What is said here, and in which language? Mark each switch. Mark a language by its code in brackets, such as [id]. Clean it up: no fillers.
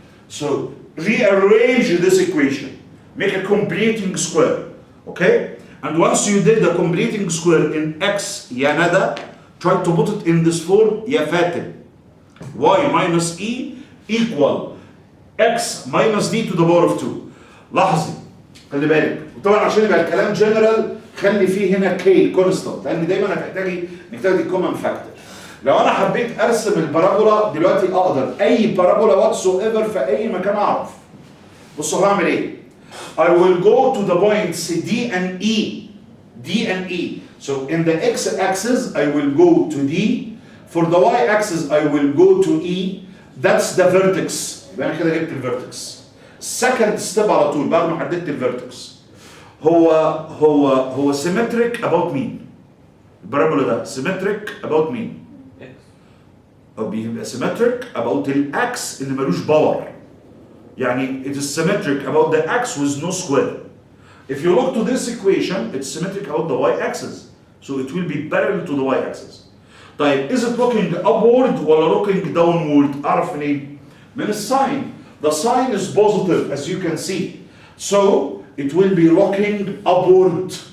[en] So rearrange this equation. Make a completing square. Okay? And once you did the completing square in x يا ندى, try to put it in this form يا فاتن. Y minus e equal x minus d to the power of 2. [ar] لاحظي خلي بالك. وطبعا عشان يبقى الكلام جنرال خلي فيه هنا كي كونستانت، لان دايما هتحتاجي انك تاخدي كومن فاكتور. لو انا حبيت ارسم البارابولا دلوقتي اقدر اي بارابولا واتسو ايفر في اي مكان اعرف. بصوا هعمل ايه؟ [en] I will go to the points D and E. D and E. So in the x-axis I will go to D. For the y-axis I will go to E. That's the vertex. [ar] يبقى انا كده جبت الفيرتكس. [en] Second step [ar] على طول بعد ما حددت الفيرتكس. هو symmetric about مين؟ البارابولا ده symmetric about مين؟ أو بيبقى symmetric about الأكس اللي ملوش باور. [en] يعني it is symmetric about the x with no square. If you look to this equation, it's symmetric about the y-axis. So it will be parallel to the y-axis. طيب is it looking upward ولا looking downward؟ [ar] أعرف منين؟ من الساين. [en] The sign is positive as you can see. So it will be looking upward.